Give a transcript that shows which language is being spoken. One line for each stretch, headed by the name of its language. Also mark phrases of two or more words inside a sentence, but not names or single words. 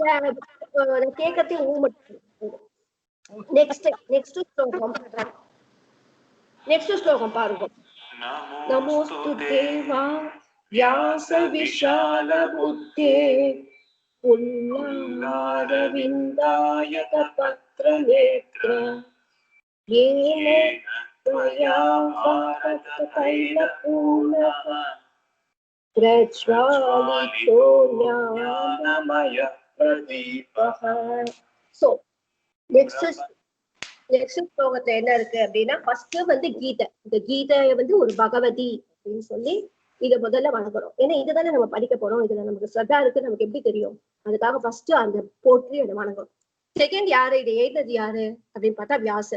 Tamil: கேக்கத்தே ஊ மட்டும். நெக்ஸ்ட் ஸ்லோகம் பாருங்க.
Sanskrit: नमोस्तु देव व्यास विशाल बुद्धे फुल्लारविन्दायत पत्र नेत्र येन त्वया भारततैलपूर्णः प्रज्वालितो ज्ञानमयः प्रदीपः.
English: So next
Tamil: ஸ்லோகத்துல என்ன இருக்கு அப்படின்னா, ஃபர்ஸ்ட் வந்து கீதை. இந்த கீதையை வந்து ஒரு பகவதி அப்படின்னு சொல்லி இதை முதல்ல வணங்குறோம். ஏன்னா இதுதானே நம்ம படிக்க போறோம், இதுல நமக்கு ஸ்ரத்தா இருக்கு, நமக்கு எப்படி தெரியும்? அதுக்காக ஃபர்ஸ்ட் அந்த போற்றி அதை வணங்குறோம். செகண்ட் யாரு இதை எழுதுறது யாரு அப்படின்னு பார்த்தா வியாசர்.